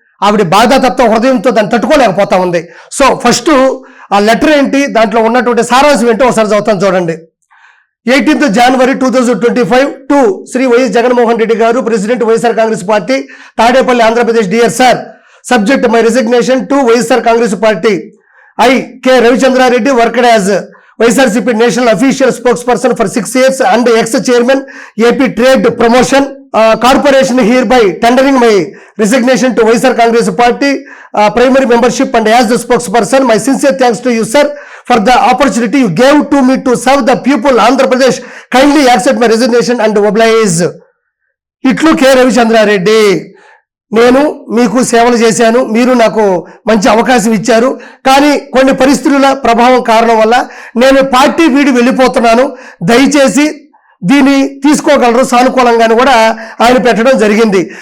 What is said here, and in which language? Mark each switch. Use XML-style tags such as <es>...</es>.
<te>ఆవిడ బాధాతత్వ హృదయంతో దాన్ని తట్టుకోలేకపోతా ఉంది. సో ఫస్ట్ ఆ లెటర్ ఏంటి, దాంట్లో ఉన్నటువంటి సారాంశం ఏంటో ఒకసారి చదువుతాను చూడండి.</te> <en>18th January 2025 to Shri YS Jaganmohan Reddy garu, president YSR Congress party, Tadepalli, Andhra Pradesh. Dear sir, subject my resignation to YSR Congress party. I, K. Ravichandrareddy, worked as YSRCP National Official Spokesperson for 6 years and ex-chairman AP Trade Promotion Corporation, hereby tendering my resignation to YSR Congress Party primary membership and as the spokesperson. My sincere thanks to you, sir, for the opportunity you gave to me to serve the people Andhra Pradesh. Kindly accept my resignation and oblige.</en> <te>ఇట్లు K Ravichandra Reddy. నేను మీకు సేవలు చేశాను, మీరు నాకు మంచి అవకాశం ఇచ్చారు, కానీ కొన్ని పరిస్థితుల ప్రభావం కారణం వల్ల నేను పార్టీ వీడి వెళ్ళిపోతున్నాను. దయచేసి దీన్ని తీసుకోగలరు సానుకూలంగాను కూడా ఆయన పెట్టడం జరిగింది.</te>